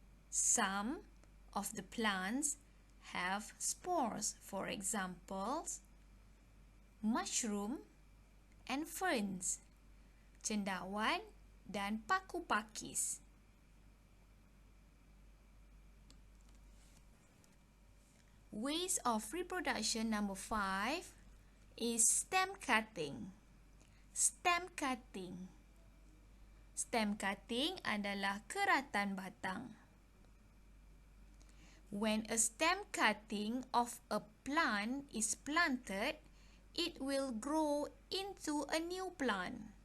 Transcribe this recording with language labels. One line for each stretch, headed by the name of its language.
English: Some of the plants have spores, for example, mushroom and ferns,
Malay: cendawan dan paku pakis.
English: Ways of reproduction number 5 is stem cutting. Stem cutting.
Malay: Stem cutting adalah keratan batang.
English: When a stem cutting of a plant is planted, it will grow into a new plant.